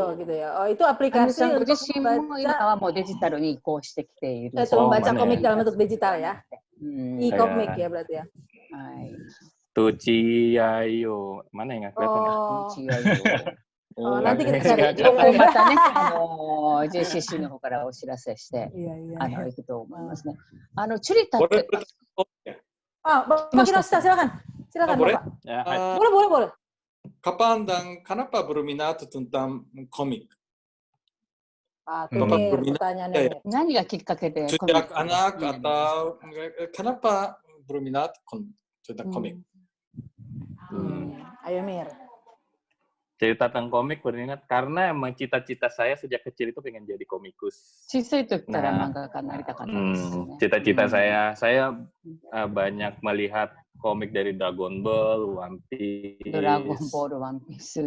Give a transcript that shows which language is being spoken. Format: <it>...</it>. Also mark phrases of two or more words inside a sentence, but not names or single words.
<id>gitu ya. Oh, itu aplikasi untuk membaca komik dalam bentuk digital ya. E-komik ya berarti ya. Tuh Ciayo, mana yang kelihatan? Nanti kita cari.</id> <ja>JCC の方からお知らせして、行くと思いますね。チュリタって。</ja> <id>Pak Kinoshita, silakan. Boleh? Pak. Boleh. Kapan dan kenapa berminat tentang komik? Pertanyaannya.</id> <ja>何がきっかけで</ja> <id>Sejak anak atau kenapa berminat tentang komik? Ayo Mir. Cerita tentang komik berminat karena emang cita-cita saya sejak kecil itu pengen jadi komikus. Cita-cita saya banyak melihat komik dari Dragon Ball, One Piece.</id>